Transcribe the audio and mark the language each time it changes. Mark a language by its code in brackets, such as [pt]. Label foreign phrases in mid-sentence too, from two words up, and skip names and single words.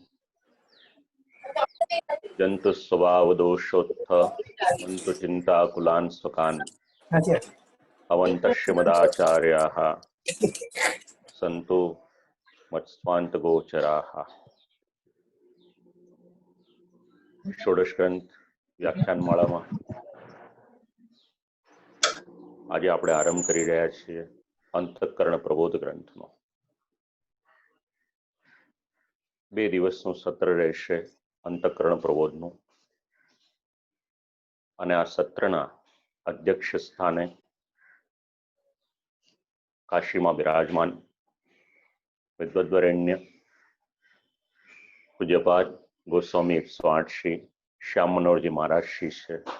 [sa] जन्तु स्वभावदोषोत्थ हन्तु चिन्ताकुलान् स्वकान् अवन्तश्रीमदाचार्याः सन्तु मत्स्वान्तगोचराः। [gu] षोडश ग्रंथ व्याख्यानमाળામાં આજે આપણે આરંભ કરી રહ્યા છીએ અંતઃકરણ પ્રબોધ ગ્રંથનો. 2 દિવસનું સત્ર રહેશે અંતઃકરણ પ્રબોધનું, અને આ સત્રના અધ્યક્ષ સ્થાને કાશીમાં બિરાજમાન વિદ્વદ્વરેણ્ય પૂજ્યપાદ ગોસ્વામી 108 શ્રી શ્યામ મનોહરજી મહારાજ શ્રી છે.